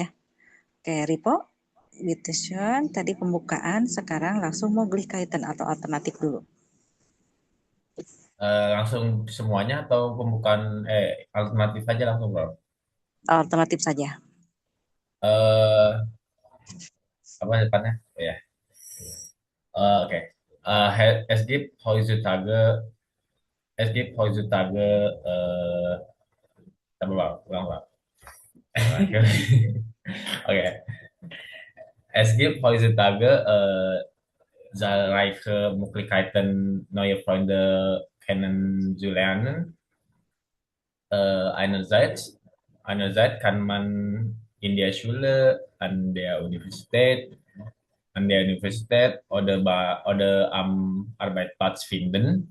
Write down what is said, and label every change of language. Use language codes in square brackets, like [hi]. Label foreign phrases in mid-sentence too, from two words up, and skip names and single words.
[id] Oke, Ripo, Bitteschön, tadi pembukaan, sekarang langsung Möglichkeiten atau alternatif dulu. Langsung semuanya atau pembukaan alternatif saja langsung, Bro? Alternatif saja. Apa depannya? Ya. Oke. [de] Es gibt heutzutage [id] ulang, Bang. Oke. [de] Es gibt heutzutage zahlreiche Möglichkeiten, neue Freunde kennenzulernen. Einerseits kann man in der Schule, an der Universität oder am Arbeitsplatz finden.